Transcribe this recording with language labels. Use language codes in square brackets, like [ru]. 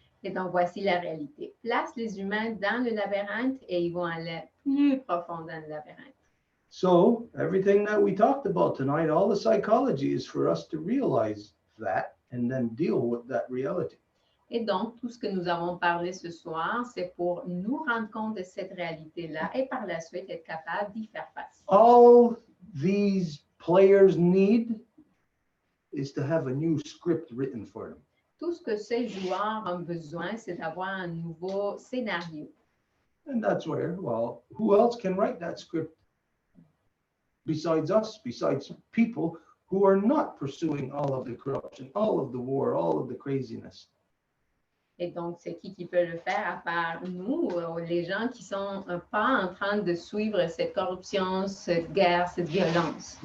[fr] Et donc, voici la réalité. Place les humains dans le labyrinthe et ils vont aller plus profond dans le labyrinthe. [en] So everything that we talked about tonight, all the psychology is for us to realize that and then deal with that reality. [fr] Et donc, tout ce que nous avons parlé ce soir, c'est pour nous rendre compte de cette réalité-là et par la suite être capable d'y faire face. [en] All these players need is to have a new script written for them. [fr] Tout ce que ces joueurs ont besoin, c'est d'avoir un nouveau scénario. [en] And that's where, well, who else can write that script besides us, besides people who are not pursuing all of the corruption, all of the war, all of the craziness? [fr] Et donc, c'est qui peut le faire à part nous, les gens qui sont pas en train de suivre cette corruption, cette guerre, cette violence.